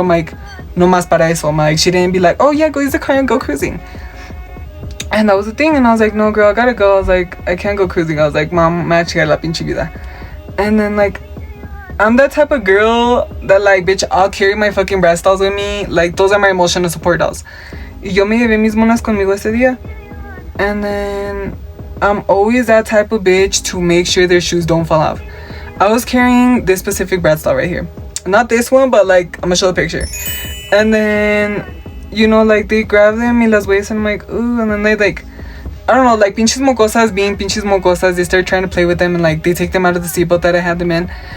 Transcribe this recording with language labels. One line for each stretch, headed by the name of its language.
English: I'm like,
Spanish: no más para eso.
English: I'm like, she didn't be like, oh, yeah, go use the car and go cruising. And that was the thing. And I was like, no, girl, I gotta go. I was like, I can't go cruising. I was like, mom,
Spanish: me va a chingar la pinche vida.
English: And then, like, I'm that type of girl that, like, bitch, I'll carry my fucking Bratz dolls with me. Like, those are my emotional support dolls.
Spanish: Y yo me llevé mis monas conmigo ese día.
English: And then I'm always that type of bitch to make sure their shoes don't fall off. I was carrying this specific Bratz doll right here. Not this one, but, like, I'm gonna show the picture. And then, you know, like, they grab them
Spanish: y las güeyes
English: and I'm like, ooh. And then they, like, I don't know, like,
Spanish: pinches mocosas
English: being pinches mocosas, they start trying to play with them and, like, they take them out of the seatbelt that I had them in.